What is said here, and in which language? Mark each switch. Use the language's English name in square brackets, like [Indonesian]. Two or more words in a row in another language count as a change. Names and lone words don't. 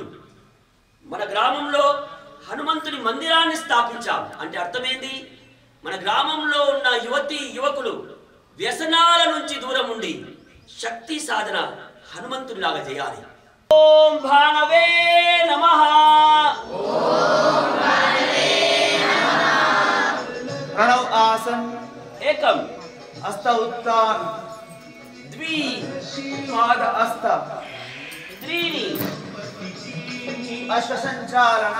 [Telugu] మన గ్రామంలో హనుమంతుని మందిరాన్ని స్థాపించాం అంటే అర్థమేంది? మన గ్రామంలో ఉన్న యువతి యువకులు వ్యసనాల నుంచి దూరం ఉండి శక్తి సాధన హనుమంతునిలాగా చేయాలి. [Sanskrit] ఓం భానవే నమః. प्रणव आसन एकम हस्त उत्थान द्वि पाद हस्त त्रीणि अश्व संचालन